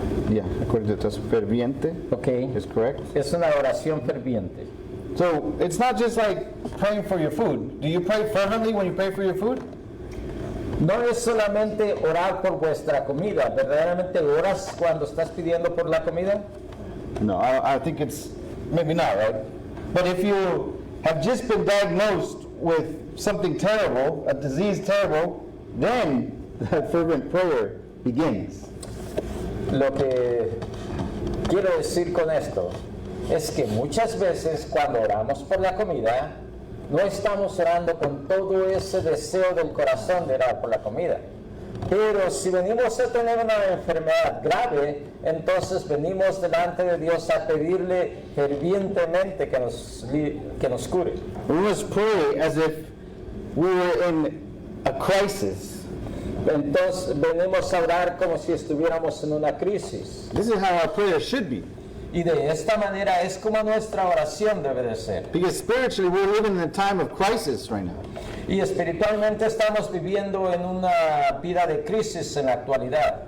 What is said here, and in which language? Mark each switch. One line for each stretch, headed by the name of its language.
English: Yeah, according to the testimony, ferviente ok. is correct.
Spanish: Es una oración ferviente.
English: So it's not just like praying for your food. Do you pray fervently when you pray for your food?
Spanish: No es solamente orar por vuestra comida. ¿Verdaderamente oras cuando estás pidiendo por la comida?
English: No, I think it's maybe not, right? But if you have just been diagnosed with something terrible, a disease terrible, then that fervent prayer begins.
Spanish: Lo que quiero decir con esto es que muchas veces cuando oramos por la comida, no estamos orando con todo ese deseo del corazón de orar por la comida. Pero si venimos a tener una enfermedad grave, entonces venimos delante de Dios a pedirle fervientemente que nos cure.
English: We must pray as if we were in a crisis.
Spanish: Entonces venimos a orar como si estuviéramos en una crisis.
English: This is how our prayer should be.
Spanish: Y de esta manera es como nuestra oración debe de ser.
English: Because spiritually we're living in a time of crisis right now.
Spanish: Y espiritualmente estamos viviendo en una vida de crisis en la actualidad.